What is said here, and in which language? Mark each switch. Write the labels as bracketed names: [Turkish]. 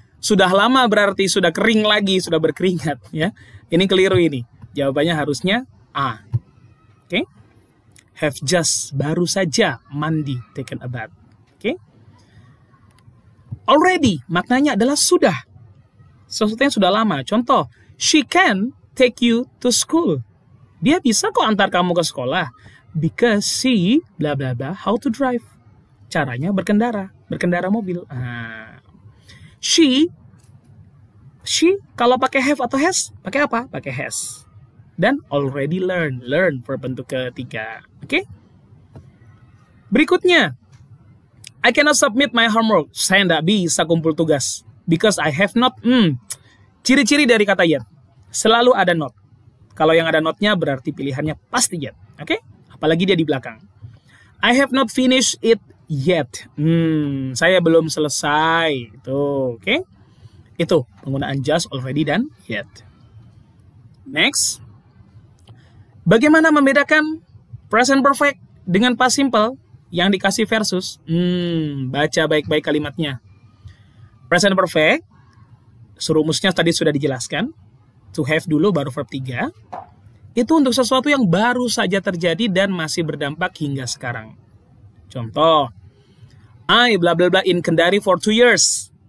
[Indonesian] Sudah lama berarti sudah kering lagi, sudah berkeringat ya. Ini keliru ini. Jawabannya harusnya A. Oke. [English] Have just, [Indonesian] baru saja mandi, [English] taken a bath. Oke. [Indonesian] Already, maknanya adalah sudah. Sesuatu yang sudah lama. [English] Contoh, she can take you to school. [Indonesian] Dia bisa kok antar kamu ke sekolah. [English] Because she, bla bla bla, how to drive. [Indonesian] Caranya berkendara mobil. She, kalau pakai have atau has, pakai apa? Pakai has. Dan [English] already learn [Indonesian] verb bentuk ketiga. Oke? [English] Berikutnya, I cannot submit my homework. [Indonesian] Saya tidak bisa kumpul tugas. [English] Because I have not. [Indonesian] Ciri-ciri dari kata yet. Selalu ada not. Kalau yang ada notnya berarti pilihannya pasti yet. Oke? Apalagi dia di belakang. [English] I have not finished it yet. [Indonesian] Saya belum selesai. Itu, oke? Itu penggunaan just, already, dan yet. Next. Bagaimana membedakan present perfect dengan past simple yang dikasih versus? Baca baik-baik kalimatnya. Present perfect, rumusnya tadi sudah dijelaskan. To have dulu baru verb 3. Itu untuk sesuatu yang baru saja terjadi dan masih berdampak hingga sekarang. [English] Contoh, I bla bla bla in Kendari for 2 years.